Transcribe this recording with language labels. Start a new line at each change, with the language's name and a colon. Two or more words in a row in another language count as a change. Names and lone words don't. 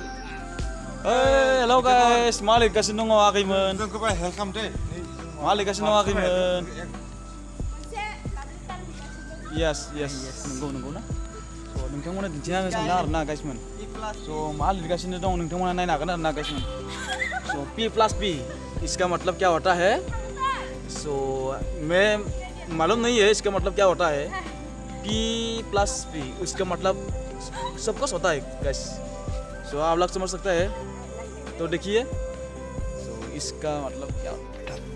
English: hello guys
Bodo: मा लिरगासिनो दङ आगैमोन जोंखौ बाय हेल्प खालाम दे मा लिरगासिनो दङ आगैमोन येस नंगौ ना स' नोंथांमोना दिन्थिना होनो सानदों आरोना गाइसमोन स' मा लिरगासिनो दं नोंथांमोना नायनो हागोन आरोना गाइसमोन स'
Hindi: P+P इसका मतलब क्या होता है सो मैं मालूम नहीं है इसका मतलब क्या होता है P+P उसका मतलब सब कुछ होता है गाइस सो आप लोग समझ सकते हैं तो देखिए सो इसका मतलब क्या होता है